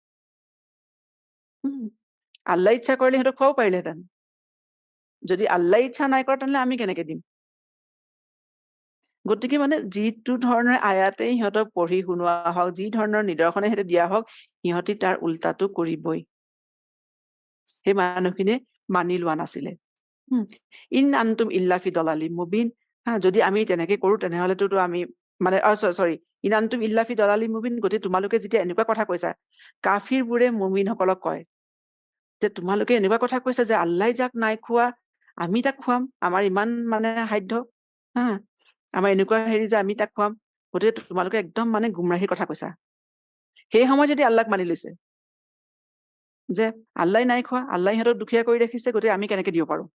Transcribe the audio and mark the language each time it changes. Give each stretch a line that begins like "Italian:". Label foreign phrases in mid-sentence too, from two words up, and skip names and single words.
Assamese: আল্লাহ ইচ্ছা কৰিলে সিহঁতক খুৱাব পাৰিলেহেঁতেন, যদি আল্লাহ ইচ্ছা নাই কৰা তেনেহ'লে আমি কেনেকে দিম? গতিকে মানে যিটো ধৰণৰ আয়াতেই সিহঁতক পঢ়ি শুনোৱা হওক, যি ধৰণৰ নিদৰ্শনে সিহঁতে দিয়া হওক, সিহঁতি তাৰ উল্টাটো কৰিবই। সেই মানুহখিনিয়ে মানি লোৱা নাছিলে।
Arabic: إن أنتم إلا في ضلال مبين.
Assamese: যদি আমি তেনেকে কৰো তেনেহলেতো আমি মানে চৰি
Arabic: إن أنتم إلا في ضلال مبين.
Assamese: গতিকে তোমালোকে যেতিয়া এনেকুৱা কথা কৈছা, কাফিৰবোৰে মুমিনসকলক কয় যে তোমালোকে এনেকুৱা কথা কৈছা যে আল্লাহ যাক নাই খোৱা আমি তাক খুৱাম, আমাৰ ইমান মানে সাধ্য, আমাৰ এনেকুৱা হেৰি যে আমি তাক খুৱাম, গতিকে তোমালোকে একদম মানে গুমৰাহীৰ কথা কৈছা। সেই সময়ত যদি আল্লাহক মানি লৈছে যে আল্লাহ নাই খোৱা, আল্লাহ সিহঁতক দুখীয়া কৰি ৰাখিছে, গতিকে আমি কেনেকে দিব পাৰো?